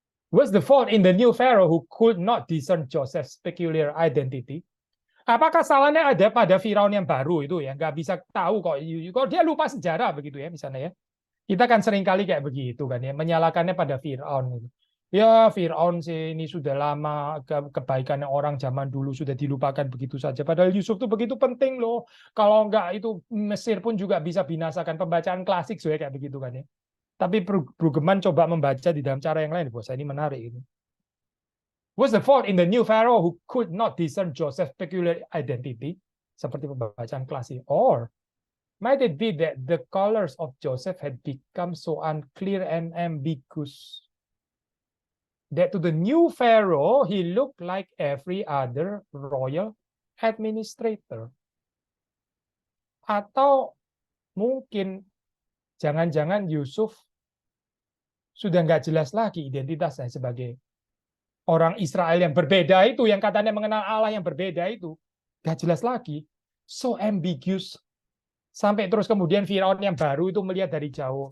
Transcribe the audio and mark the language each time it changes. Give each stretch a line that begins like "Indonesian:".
English: Was the fault in the new Pharaoh who could not discern Joseph's peculiar identity?
Indonesian: Apakah salahnya ada pada Firaun yang baru itu ya? Nggak bisa tahu kok. Kalau dia lupa sejarah begitu ya misalnya ya. Kita kan sering kali kayak begitu kan ya, menyalahkannya pada Firaun gitu. Ya Firaun sih ini sudah lama, kebaikan orang zaman dulu sudah dilupakan begitu saja. Padahal Yusuf tuh begitu penting loh. Kalau enggak itu Mesir pun juga bisa binasakan. Pembacaan klasik sudah kayak begitu kan ya. Tapi Brueggemann coba membaca di dalam cara yang lain. Buat saya ini menarik ini.
English: Was the fault in the new Pharaoh who could not discern Joseph's peculiar identity?
Indonesian: Seperti pembacaan klasik.
English: Or might it be that the colors of Joseph had become so unclear and ambiguous? that to the new Pharaoh he looked like every other royal administrator.
Indonesian: Atau mungkin jangan-jangan Yusuf sudah nggak jelas lagi identitasnya sebagai orang Israel yang berbeda itu, yang katanya mengenal Allah yang berbeda itu. Nggak jelas lagi.
English: So ambiguous.
Indonesian: Sampai terus kemudian Firaun yang baru itu melihat dari jauh.